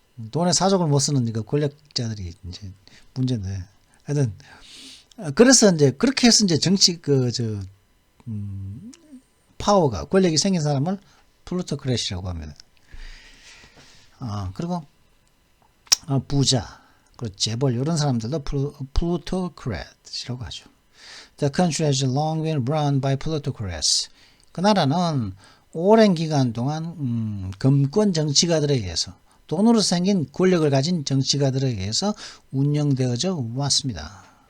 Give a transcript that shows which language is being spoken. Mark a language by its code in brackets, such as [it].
[ko] 돈에 사족을 못 쓰는 그 권력자들이 이제 문제인데, 하여튼 그래서 이제 그렇게 해서 이제 정치 파워가 권력이 생긴 사람을 플루토크래시라고 합니다. 그리고 부자, 그리고 재벌 이런 사람들도 플루토크래트라고 하죠. [en] The country has long been run by plutocrats. [ko] 그 나라는 오랜 기간 동안 금권 정치가들에 의해서 돈으로 생긴 권력을 가진 정치가들에 의해서 운영되어져 왔습니다.